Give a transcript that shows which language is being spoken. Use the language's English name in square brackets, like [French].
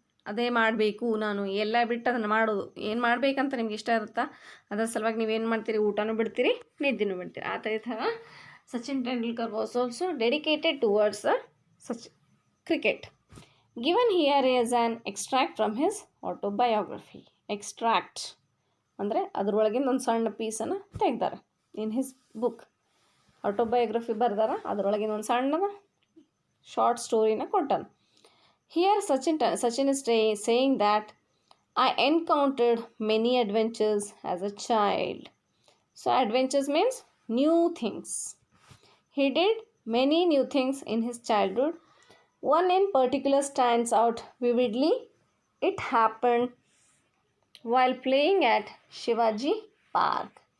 [Kannada] ಅದೇ ಮಾಡಬೇಕು, ನಾನು ಎಲ್ಲ ಬಿಟ್ಟು ಅದನ್ನು ಮಾಡೋದು. ಏನು ಮಾಡಬೇಕಂತ ನಿಮ್ಗೆ ಇಷ್ಟ ಇರುತ್ತಾ ಅದರ ಸಲುವಾಗಿ ನೀವೇನು ಮಾಡ್ತೀರಿ, ಊಟನೂ ಬಿಡ್ತೀರಿ, ನಿದ್ದೆನೂ ಬಿಡ್ತೀರಿ. ಆ ಥರ [English] Sachin Tendulkar was also dedicated towards such cricket. Given here is an extract from his autobiography. [Kannada] Extract ಅಂದರೆ ಅದರೊಳಗಿಂದ ಒಂದು ಸಣ್ಣ ಪೀಸನ್ನು ತೆಗ್ದಾರೆ. [English] in his book [Kannada] ಆಟೋಬಯೋಗ್ರಫಿ ಬರ್ದಾರ, ಅದರೊಳಗಿಂದ ಒಂದು ಸಣ್ಣದ ಶಾರ್ಟ್ ಸ್ಟೋರಿನ ಕೊಟ್ಟಾನ. [English] Here Sachin is saying that I encountered many adventures as a child. So adventures means new things. He did many new things in his childhood. One in particular stands out vividly. It happened while playing at Shivaji Park.